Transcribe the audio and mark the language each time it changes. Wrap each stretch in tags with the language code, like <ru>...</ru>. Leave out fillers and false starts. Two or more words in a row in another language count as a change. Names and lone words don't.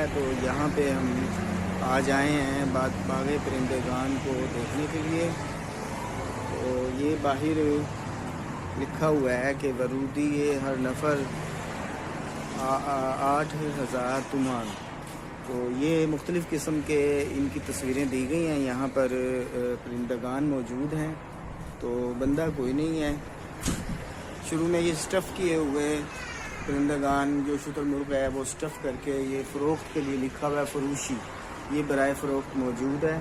<ur>تو یہاں پہ ہم آج آئے ہیں باغ پرندگان کو دیکھنے کے لیے. تو یہ باہر لکھا ہوا ہے کہ</ur> <fa>ورودی ہر نفر 8,000 تومان.</fa> <ur>تو یہ مختلف قسم کے ان کی تصویریں دی گئی ہیں. یہاں پر پرندگان موجود ہیں، تو بندہ کوئی نہیں ہے. شروع میں یہ سٹف کیے ہوئے پرندگان جو شتر مرغ ہے وہ سٹف کر کے یہ فروخت کے لیے لکھا ہوا ہے فروشی، یہ برائے فروخت موجود ہے.</ur>